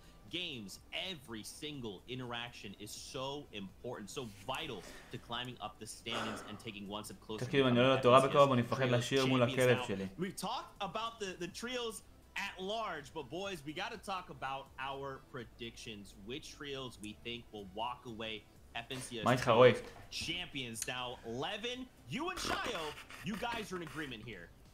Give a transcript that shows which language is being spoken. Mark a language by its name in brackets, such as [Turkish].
[English] Games, every single interaction is so important, so vital to climbing up the standings and taking one step closer. [Hebrew] תקשיב, אני עולה לתורה בקרוב, אני מפחד לשיר מול הכלב שלי. [English] We've talked about the trios at large, but boys, we got to talk about our predictions. Which trios we think will walk away FNCS champions. Now, Levin, you and Shayo, you guys are in agreement here.